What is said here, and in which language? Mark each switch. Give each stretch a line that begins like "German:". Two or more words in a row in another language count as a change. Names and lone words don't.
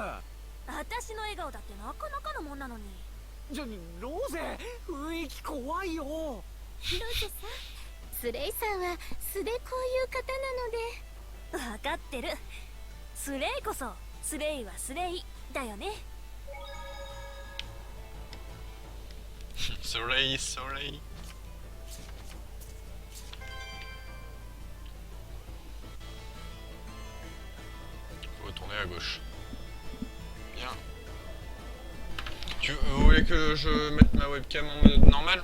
Japanese: 私の笑顔だってなかなかのもんなのに。ロゼ、雰囲気怖いよ。ロゼさん、スレイさんは素でこういう方なので。わかってる。スレイこそスレイはスレイだよね。
French: Soleil, soleil. Faut retourner à gauche. Bien. Vous voulez que je mette ma webcam en mode normal?